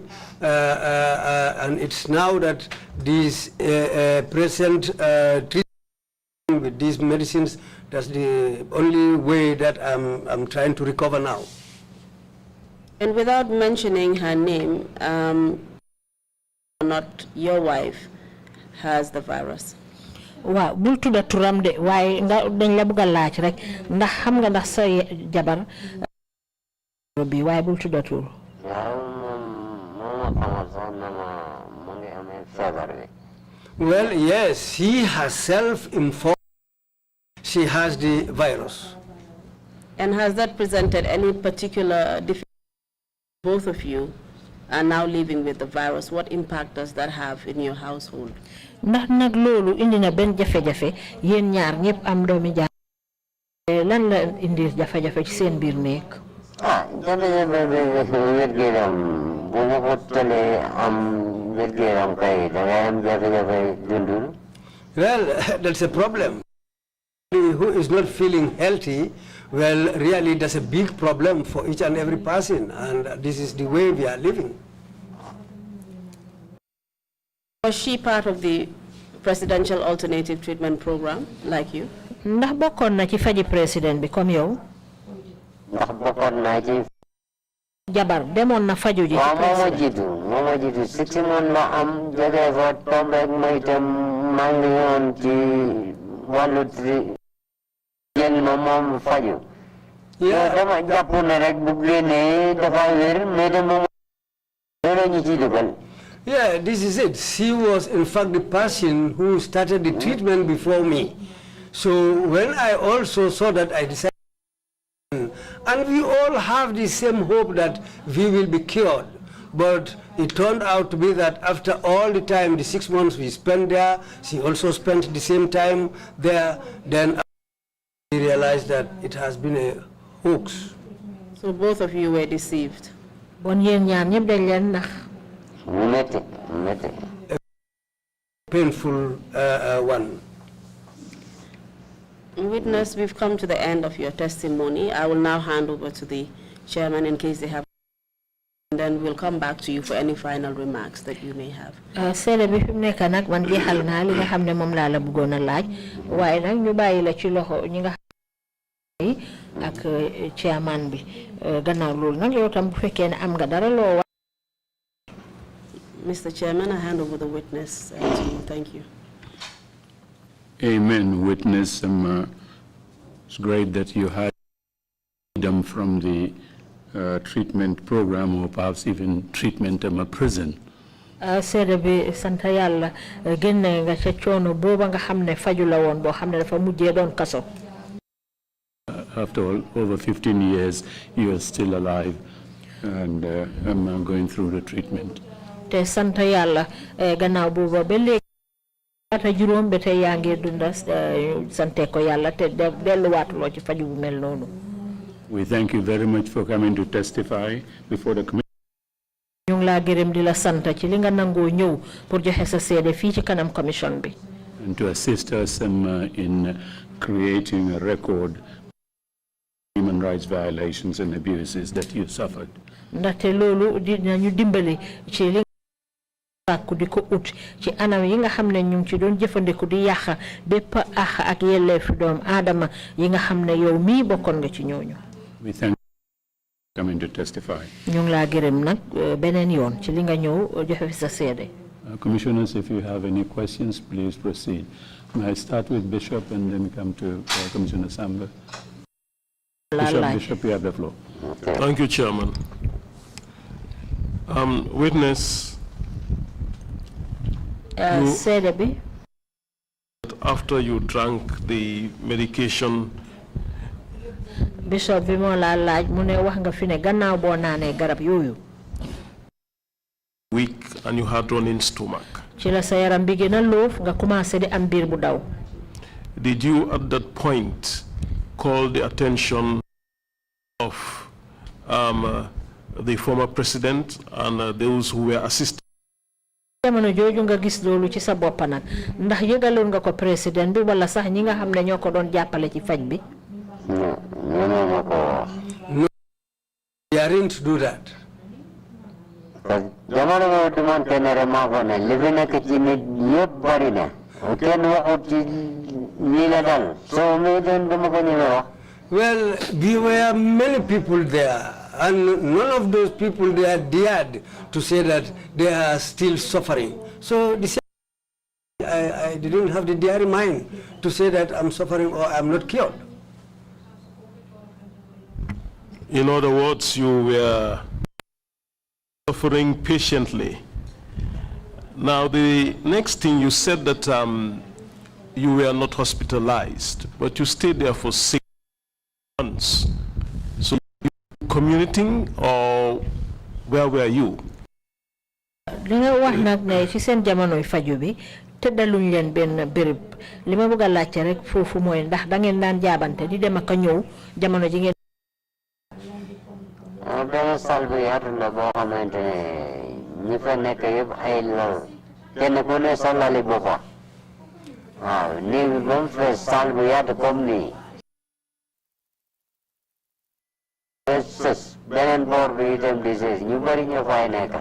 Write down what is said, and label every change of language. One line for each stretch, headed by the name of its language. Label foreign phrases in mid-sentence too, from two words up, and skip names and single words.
English: And it's now that these present treatment with these medicines, that's the only way that I'm trying to recover now. And without mentioning her name, not your wife has the virus.
Wolof: Waaw bul tudda turam de waaye nga dañ la bëgg a laaj rek ndax xam nga ndax sa jabar bi waaye bul tudda tur.
English: Well, yes, she has self-informed she has the virus. And has that presented any particular difficulty? Both of you are now living with the virus. What impact does that have in your household?
Wolof: Ndax nag loolu indi na benn jafe-jafe yéen ñaar ñëpp am doomi jaar lan la indi jafe-jafe ci seen biir néeg. Jafe-jafe wér-gu-yaram bu ma ko tëlee am wér-gu-yaram kay da ngay am jafe-jafe dundul.
English: Well, that's a problem. Who is not feeling healthy, well, really that's a big problem for each and every person, and this is the way we are living. Was she part of the presidential alternative treatment program, like you?
Wolof: Ndax bokkoon na ci faji président bi comme yow. Ndax bokkoon na ci. Jabar demoon na faju ji. Waaw moo ma jiitu 6 mois la am jógee fa tombeek ma itam maa ngi yoon ci wàllu jël ma moom faju. Yow dama jàpp ne rek bu génnee dafa wér mais de moom loolu ñu ci dugal.
English: Yeah, this is it. She was in fact the person who started the treatment before me. So when I also saw that, I decided, and we all have the same hope that we will be cured. But it turned out to be that after all the time, the 6 months we spent there, she also spent the same time there, then we realized that it has been a hoax. So both of you were deceived.
Wolof: Bon yéen ñaar ñëpp dañ leen nax.
English: A painful one. Witness, we've come to the end of your testimony. I will now hand over to the Chairman, in case they have, and then we'll come back to you for any final remarks that you may have.
Wolof: Sede bi fim nek nak man jeexal naa li nga xam ne moom laa la bëggoon a laaj waaye nag ñu bàyyi la ci loxo ñi nga xam ak chairman bi gannaaw loolu nag yow tam bu fekkee ne am nga dara loo wax.
English: Mr. Chairman, I hand over the witness to you. Thank you. Amen, witness. It's great that you had freedom from the treatment program or perhaps even treatment in a prison.
Wolof: Sede bi santa Yàlla génne nga ca coono booba nga xam ne faju la woon boo xam ne dafa mujjee doon kaso.
English: After all, over 15 years, you are still alive and I'm going through the treatment.
Wolof: Te santa Yàlla gannaaw booba ba léegi ata juróom ba tey yaa ngi dunda sante ko Yàlla te delluwaatuloo ci faju bu mel noonu.
English: We thank you very much for coming to testify before the committee.
Wolof: Ñu ngi laa gërëm di la sant ci li nga nangoo ñëw pour joxe sa seede fii ci kanam commission bi.
English: And to assist us in creating a record of human rights violations and abuses that you suffered.
Wolof: Ndaxte loolu dinañu dimbali ci li sàkku di ko ut ci anam yi nga xam ne ñu ngi ci doon jëfandiku di yàq bépp àq ak yelleefu doom aadama yi nga xam ne yow mii bokkoon nga ci ñooñu.
English: We thank you for coming to testify.
Wolof: Ñu ngi laa gërëm nag beneen yoon ci li nga ñëw joxe fi sa seede.
English: Commissioners, if you have any questions, please proceed. May I start with Bishop and then come to Commissioner Samba? Bishop, you have the floor. Thank you, Chairman. Witness,
Wolof: seede bi.
English: After you drank the medication,
Wolof: Bishop bi moo laa laaj mu ne wax nga fi ne gannaaw boo naanee garab yooyu.
English: weak and you had running stomach.
Wolof: Ci la sa yaram bi gën a loof nga commencé di am biir bu daw.
English: Did you at that point call the attention of the former president and those who were assisting?
Wolof: Jamono jooju nga gis loolu ci sa bopp nag ndax yëgaloon nga ko président bi wala sax ñi nga xam ne ñoo ko doon jàppale ci faj bi.
English: No, they aren't do that.
Wolof: Jamono mo tuman tenere mako ne living ak ci nit yeb bari na ken waxut ci ni la dal so me den dama ko ñëwé wax.
English: Well, there were many people there, and none of those people there dared to say that they are still suffering. So I didn't have the daring mind to say that I'm suffering or I'm not cured. In other words, you were suffering patiently. Now, the next thing you said that you were not hospitalized, but you stayed there for 6 months. So, you were commuting or where were you?
Wolof: Linga wax nak ne ci seen jamonoy faju bi tëddaluñ leen benn béréb li ma bëgg a laajte rek foofu mooy ndax da ngeen daan jaabante di dem ak a ñëw jamono ji ngeen. benn salle bu yaatu la boo xamante ne ñi fa nekk yëpp ay lal kenn ku ne sa lali boppa waaw néeg bi ba mu fees salle bu yaatu comme nii sës beneen boor bi itam di sës ñu bari ñoo fay nekk.